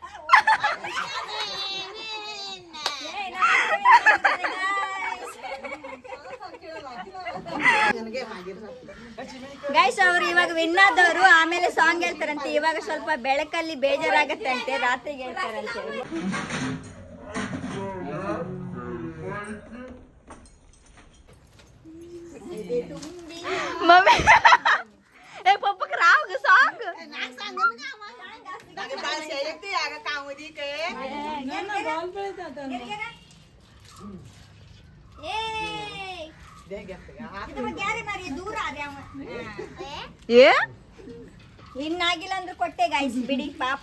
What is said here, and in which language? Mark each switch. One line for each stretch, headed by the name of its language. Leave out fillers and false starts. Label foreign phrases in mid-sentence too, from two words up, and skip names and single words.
Kannada: ಗೈಸ್ ಅವರು ಇವಾಗ ವಿನ್ ಆದವರು ಆಮೇಲೆ ಸಾಂಗ್ ಹೇಳ್ತಾರಂತೆ. ಇವಾಗ ಸ್ವಲ್ಪ ಬೆಳಕಲ್ಲಿ ಬೇಜಾರಾಗತ್ತೆ ಅಂತೆ, ರಾತ್ರಿಗೆ ಹೇಳ್ತಾರಂತೆ.
Hindi: मम्मी ए पप्पा ಏ
Kannada: ಇನ್ನಾಗಿಲ್ಲ ಅಂದ್ರೆ ಕೊಟ್ಟೆ ಗಾಯ್ಸ್ ಬಿಡಿ ಪಾಪ.